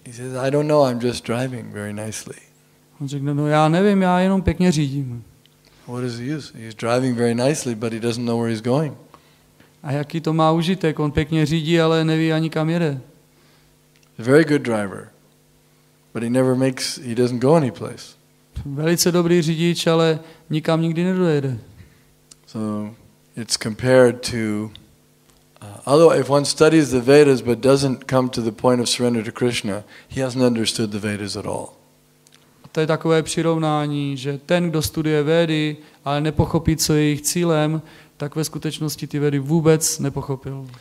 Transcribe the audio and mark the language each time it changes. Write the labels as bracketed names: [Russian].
[English] He says, "I don't know, I'm just driving very nicely." [Czech] On řekne, no já nevím, já jenom pěkně řídím. [English] What does he use? He's driving very nicely, but he doesn't know where he's going. [Czech] A jaký to má užitek? On pěkně řídí, ale neví ani kam jede. [English] A very good driver, but he doesn't go anyplace. [Czech] Velice dobrý řidič, ale nikam nikdy nedojede. [English] So it's compared to, although if one studies the Vedas but doesn't come to the point of surrender to Krishna, he hasn't understood the Vedas at all. [Czech] To je takové přirovnání, že ten, kdo studuje Védy, ale nepochopí, co je jejich cílem, tak ve skutečnosti ty Védy vůbec nepochopil.